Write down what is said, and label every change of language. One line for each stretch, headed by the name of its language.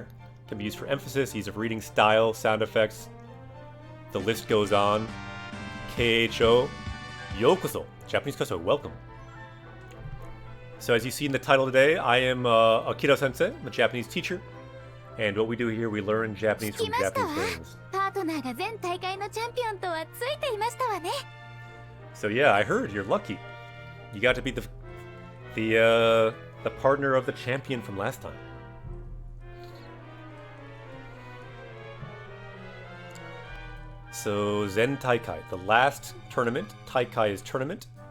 English: It can be used for emphasis, ease of reading, style, sound effects. The list goes on. KHO. Yokoso, Japanese Koso, welcome. So as you see in the title today, I am Akira Sensei. I'm a Japanese teacher. And what we do here, we learn Japanese from Japanese games.
Japanese: パートナーが前大会のチャンピオンとはついていましたわね。
English: So yeah, I heard you're lucky. You got to be the partner of the champion from last time. So Zen Taikai, the last tournament. Taikai is tournament.